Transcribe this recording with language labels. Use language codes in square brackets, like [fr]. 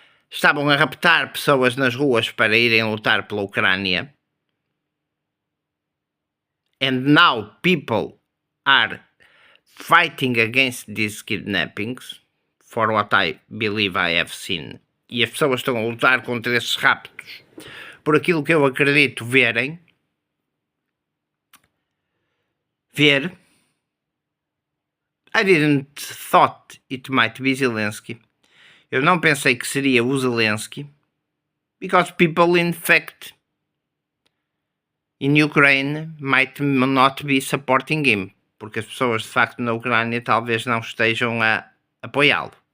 [pt] Estavam a raptar pessoas nas ruas para irem lutar pela Ucrânia. [en] And now people are fighting against these kidnappings, for what I believe I have seen. [pt] E as pessoas estão a lutar contra esses raptos, por aquilo que eu acredito ver. [en] I didn't thought it might be Zelensky. [pt] Eu não pensei que seria o Zelensky, [en] because people in fact in Ukraine might not be supporting him, [pt] porque as pessoas de facto na Ucrânia talvez não estejam a apoiá-lo.